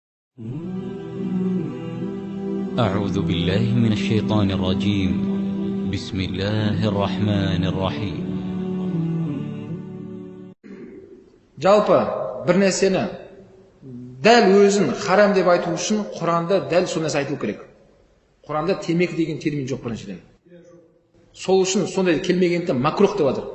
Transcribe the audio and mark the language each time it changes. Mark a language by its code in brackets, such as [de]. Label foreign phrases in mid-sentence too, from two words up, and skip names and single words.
[ar] أعوذ بالله من الشيطان الرجيم. بسم الله الرحمن الرحيم. [kk] Жалпы бір нәрсені дәл өзін харам деп айту үшін Құранда дәл сол нәрсе айтылу керек. Құранда темекі деген термин жоқ біріншіден. Сол үшін сондай келмегендіктен макрух деп жатыр.